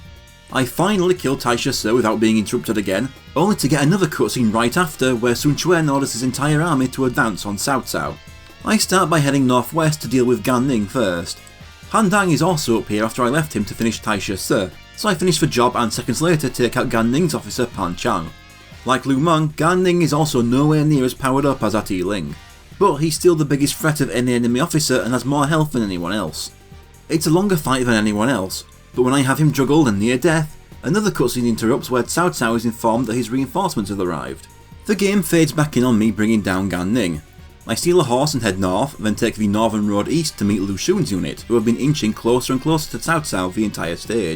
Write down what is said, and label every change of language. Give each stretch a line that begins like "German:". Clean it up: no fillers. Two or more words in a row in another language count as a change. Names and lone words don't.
English: I finally kill Taisha Se without being interrupted again, only to get another cutscene right after where Sun Quan orders his entire army to advance on Cao Cao. I start by heading northwest to deal with Gan Ning first. Han Dang is also up here after I left him to finish Taisha Se, so I finish the job and seconds later take out Gan Ning's officer Pan Chang. Like Lu Meng, Gan Ning is also nowhere near as powered up as at Yi Ling, but he's still the biggest threat of any enemy officer and has more health than anyone else. It's a longer fight than anyone else, but when I have him juggled and near death, another cutscene interrupts where Cao Cao is informed that his reinforcements have arrived. The game fades back in on me bringing down Gan Ning. I steal a horse and head north, then take the northern road east to meet Lu Xun's unit, who have been inching closer and closer to Cao Cao the entire stage.